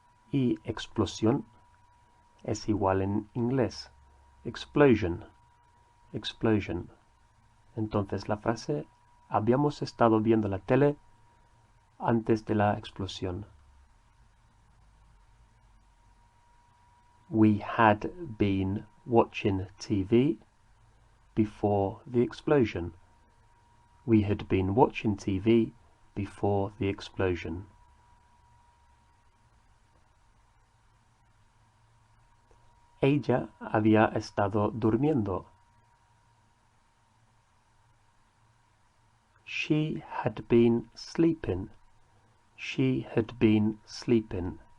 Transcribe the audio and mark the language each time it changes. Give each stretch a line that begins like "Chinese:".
Spanish: Y explosión es igual en inglés.
English: Explosion. Explosion.
Spanish: Entonces la frase habíamos estado viendo la tele antes de la explosión.
English: We had been watching TV before the explosion. We had been watching TV before the explosion.
Spanish: Ella había estado durmiendo.
English: She had been sleeping. She had been sleeping.